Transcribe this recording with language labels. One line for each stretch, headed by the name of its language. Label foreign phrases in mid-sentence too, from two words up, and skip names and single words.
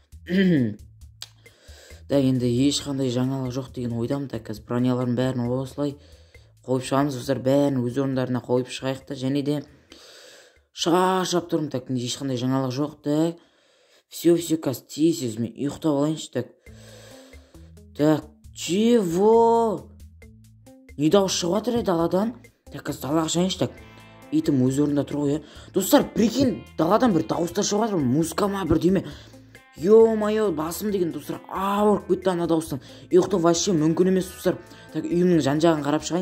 Kazakh: Так, енді ешқандай жаңалық жоқ деген ойдамын. Так, қазір бронялардың бәрін осылай қойып шығамыз. Достар, бәрін өз орындарына қойып шығайық та, және де шаршап тұрмын. Так, ешқандай жаңалық жоқ. Так, все, қазір тез мен ұйықтап алайыншы.
Russian: Так, чего?
Kazakh: Не дауыс шығып жатыр даладан? Так, қазір далаға шығайыншы. Так, итім өз орында тұр ғой. Достар, прикинь, даладан бір дауыстар шығып жатыр. Музыка ма бірдеме? Ё-моё, басым деген достар, ауырып кетті ана дауыстан. Ұйықтап вообще мүмкін емес достар. Так, үйімнің жан-жағын қарап шығайын.